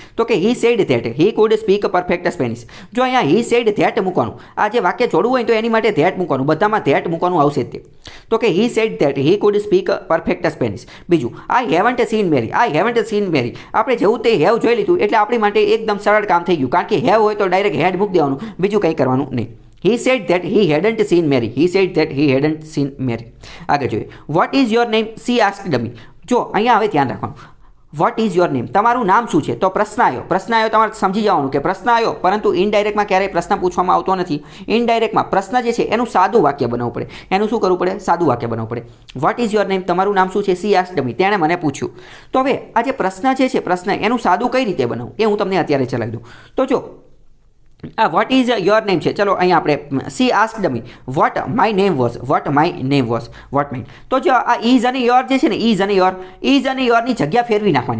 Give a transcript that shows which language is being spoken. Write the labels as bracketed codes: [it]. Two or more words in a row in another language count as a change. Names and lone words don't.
[gu] તો કે [en] He said that, he could speak perfect Spanish. [gu] જો અહીંયા [en] he said that [gu] મૂકવાનું, આ જે વાક્ય જોડવું હોય તો એની માટે ધેટ મૂકવાનું, બધામાં ધેટ મૂકવાનું આવશે જ તે. તો કે [en] He said that he could speak perfect Spanish. બીજું I haven't seen Mary. I haven't seen Mary. [gu] આપણે જેવું તે હેવ જોઈ લીધું એટલે આપણી માટે એકદમ સરળ કામ થઈ ગયું. કારણ કે હેવ હોય તો ડાયરેક્ટ હેડ મૂકી દેવાનું, બીજું કંઈ કરવાનું નહીં. [en] He said that he hadn't seen Mary. He said that he hadn't seen Mary. [gu] આગળ જોઈએ. [en] What is your name? She asked me. [gu] જો અહીંયા હવે ધ્યાન રાખવાનું. [en] What is your name? [gu] તમારું નામ શું છે? તો પ્રશ્ન આવ્યો. પ્રશ્ન આવ્યો તમારે સમજી જવાનું કે પ્રશ્ન આવ્યો, પરંતુ ઇનડાયરેક્ટમાં ક્યારેય પ્રશ્ન પૂછવામાં આવતો નથી. ઇનડાયરેક્ટમાં પ્રશ્ન જે છે એનું સાદું વાક્ય બનાવવું પડે. એનું શું કરવું પડે? સાદું વાક્ય બનાવવું પડે. [en] What is your name? [gu] તમારું નામ શું છે? [en] She asked me. [gu] તેણે મને પૂછ્યું. તો હવે આ જે પ્રશ્ન જે છે પ્રશ્ન એનું સાદું કઈ રીતે બનાવવું એ હું તમને અત્યારે ચલાવી દઉં. તો જો આ [en] What is your name [gu] છે. ચલો અહીંયા આપણે [en] She asked me what my name was. What my name was. What my. [gu] તો જો આ ઇઝ અને યોર જે છે ને, ઇઝ અને યોરની જગ્યા ફેરવી નાખવાની.